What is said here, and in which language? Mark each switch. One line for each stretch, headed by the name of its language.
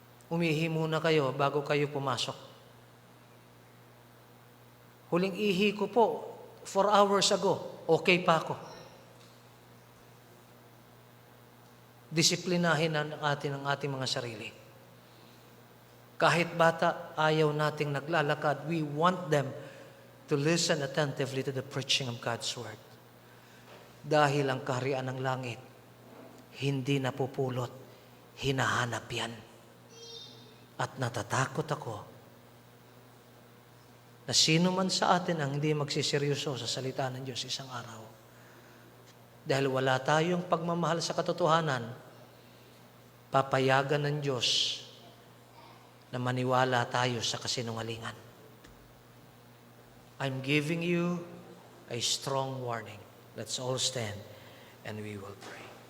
Filipino: Umihi muna kayo bago kayo pumasok. Huling ihi ko po, 4 hours ago, okay pa ako. Disiplinahin natin ang ating mga sarili. Kahit bata, ayaw nating naglalakad,
English: we want them to listen attentively to the preaching of God's Word.
Filipino: Dahil ang kaharian ng langit, hindi napupulot, hinahanap yan. At natatakot ako na sino man sa atin ang hindi magsiseryoso sa salita ng Diyos isang araw. Dahil wala tayong pagmamahal sa katotohanan, papayagan ng Diyos na maniwala tayo sa kasinungalingan.
English: I'm giving you a strong warning. Let's all stand and we will pray.